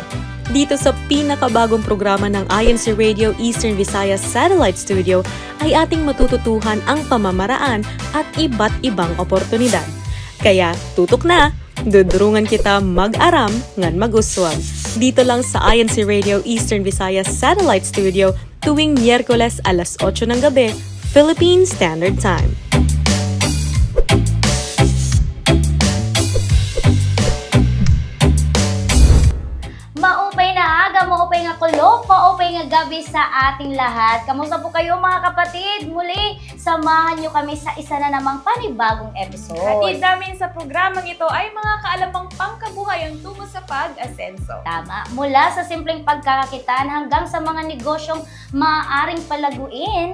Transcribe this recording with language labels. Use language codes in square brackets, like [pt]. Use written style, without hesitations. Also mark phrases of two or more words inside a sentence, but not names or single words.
[tl] Dito sa pinakabagong programa ng INC Radio Eastern Visayas Satellite Studio ay ating matututuhan ang pamamaraan at iba't ibang oportunidad. Kaya tutok na! [war] Dudurungan kita mag-aram ngan mag-uswag. [tl] Dito lang sa INC Radio Eastern Visayas Satellite Studio tuwing Miyerkules alas 8 ng gabi, Philippine Standard Time. [war] Maupay na aga, maupay nga kulok, maupay nga gabi [tl] sa ating lahat. Kamusta po kayo mga kapatid? Muli, samahan nyo kami sa isa na namang panibagong episode. Hatid namin sa programang ito ay mga kaalamang pangkabuhayan tungo sa pag-asenso. Tama, mula sa simpleng pagkakakitaan hanggang sa mga negosyong maaaring palaguin.